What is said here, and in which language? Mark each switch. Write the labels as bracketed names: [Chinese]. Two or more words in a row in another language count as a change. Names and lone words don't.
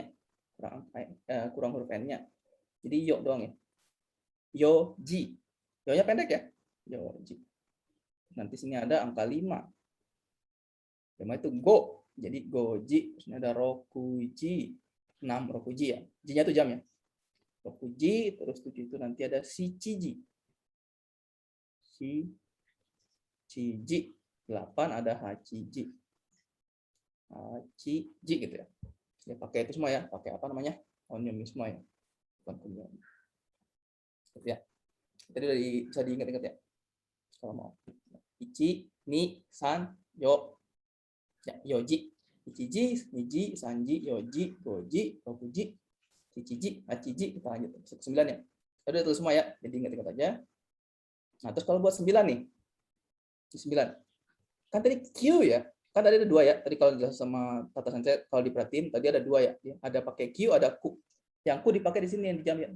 [Indonesian] Kurang huruf N-nya. Jadi yo doang ya. Yoji. Yo-nya pendek ya. Yoji. nanti sini ada angka 5. 5 itu go. Jadi goji. Terus ini ada rokuji. 6 rokuji ya. J-nya itu jam ya. Rokuji. Terus 7 itu nanti ada shichiji. Shichiji. 8 ada hachiji. Hachiji gitu ya. Ya pakai itu semua ya. Pakai apa namanya? Onyomi semua ya. Bukan kunyomi. Gitu ya. Tadi udah bisa diingat-ingat ya. Kalau mau. [Japanese] Ichi, ni, san, yo. [Indonesian] Ya, yoji. [Japanese] Ichiji, niji, sanji, yoji, goji, rokuji, shichiji, hachiji. [Indonesian] Kita lanjut. 9 ya. Tadi udah tulis semua ya. Jadi ingat-ingat aja. Nah, terus kalau buat 9 nih. 9. Kan tadi Q ya. Kan tadi ada 2 ya. Tadi kalau jelas sama Tata Sensei, kalau diperhatiin tadi ada 2 ya. Ada pakai Q, ada Q. Yang Q dipakai di sini yang di jam ya.